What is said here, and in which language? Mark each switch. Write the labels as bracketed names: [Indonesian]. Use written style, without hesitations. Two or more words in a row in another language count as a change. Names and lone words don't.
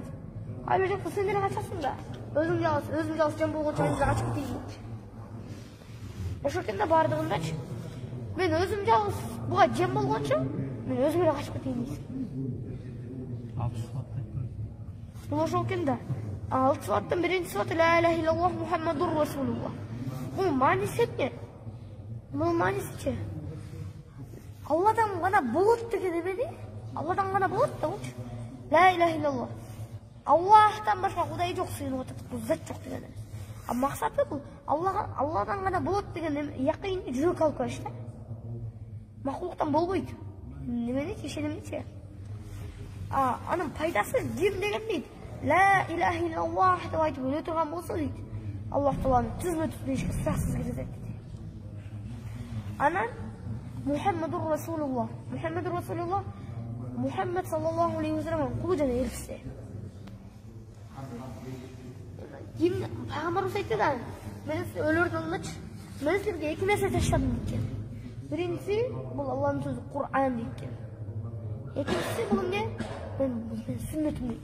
[Kyrgyz] А бир жакта сен деле качасың да. Өзүң жалгыз жем болгон чагыңда качып кетейин. Ошо экен да бардыгындачы. Мен өзүм жалгыз буга жем болгончо, мен өзүм эле качып кетейин дейсиң. Бул ошол экен да. 6 сабаттан биринчи сабат [Arabic] لا إله إلا الله محمد رسول الله. [Kyrgyz] Бул мааниси эмне? Бул маанисичи Алладан гана болот деген эмени? Алладан гана болот да болчу. [Arabic] لا إله إلا الله. [Kyrgyz] Аллахтан башка кудай жок, сыйынып атат. Бул зат жок деген эмес. А максаты бул Алладан гана болот деген якынды жүрөккө алып коюш да. Макулуктан болбойт. Немени ишенимчи? Анын пайдасы жим деген дейт. [Arabic] لا إله إلا الله [Kyrgyz] деп айтып өлө турган болсо дейт. Аллах Тааланын түзмө-түз ишке сураксыз кирет дейт. Анан [Arabic] محمد رسول الله. محمد رسول الله محمد صلى الله عليه وسلم [Kyrgyz] кулу жана элчиси. Пайгамбарыбыз айтты да, мен өлөрдөн алдынчы мен силерге эки нерсе таштадым дейт. Биринчиси бул Алланын сөзү Кур'ан дейт. Экинчиси бул эмне? Мен сүннөтүм дейт.